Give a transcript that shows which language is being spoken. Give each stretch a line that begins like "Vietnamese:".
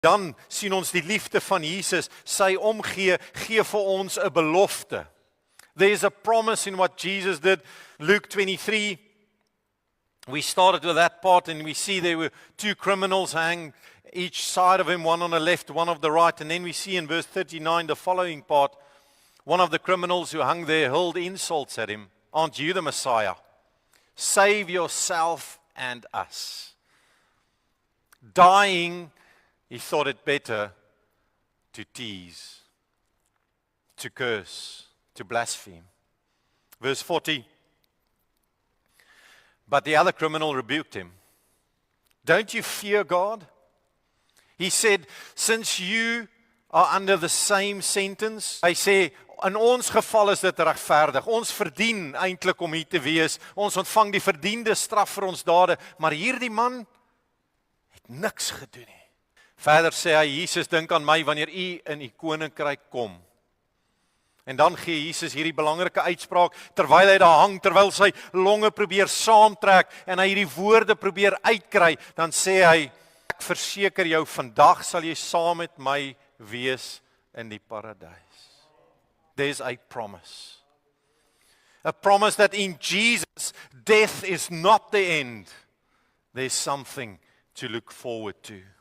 Afrikaans: Dan sien ons die liefde van Jesus, sy omgee, gee vir ons 'n belofte.
English: There's a promise in what Jesus did. Luke 23, we started with that part and we see there were two criminals hanged each side of him, one on the left, one on the right. And then we see in verse 39, the following part, one of the criminals who hung there hurled insults at him. Aren't you the Messiah? Save yourself and us. Dying, he thought it better to tease, to curse, to blaspheme. Verse 40, but the other criminal rebuked him. Don't you fear God? He said, since you are under the same sentence,
Afrikaans: hy sê, in ons geval is dit regverdig. Ons verdien eintlik om hier te wees. Ons ontvang die verdiende straf vir ons dade, maar hierdie man het niks gedoen nie. Verder sê hy, Jesus, dink aan my wanneer u in u koninkryk kom. En dan gee Jesus hierdie belangrike uitspraak, terwyl hy daar hang, terwyl sy longe probeer saamtrek, en hy hierdie woorde probeer uitkry, dan sê hy, ek verseker jou, vandag sal jy saam met my wees in die paradys.
English: There's a promise. A promise that in Jesus, death is not the end. There's something to look forward to.